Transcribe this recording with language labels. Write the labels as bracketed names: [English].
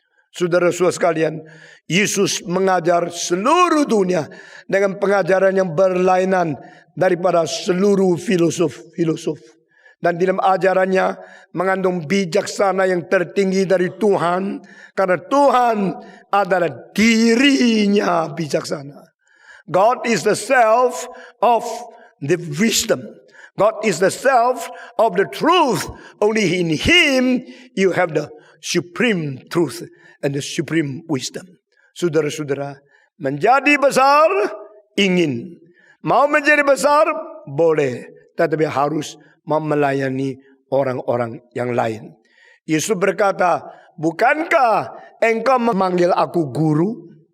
[Indonesian] Saudara-saudara sekalian, Yesus mengajar seluruh dunia dengan pengajaran yang berlainan daripada seluruh filosof. Dan di dalam ajarannya mengandung bijaksana yang tertinggi dari Tuhan. Karena Tuhan adalah dirinya bijaksana. [English] God is the self of the wisdom. God is the self of the truth. Only in Him you have the supreme truth and the supreme wisdom. [Indonesian] Saudara-saudara, menjadi besar ingin. Mau menjadi besar boleh. Tetapi harus melayani orang-orang yang lain. Yesus berkata, bukankah engkau memanggil aku guru?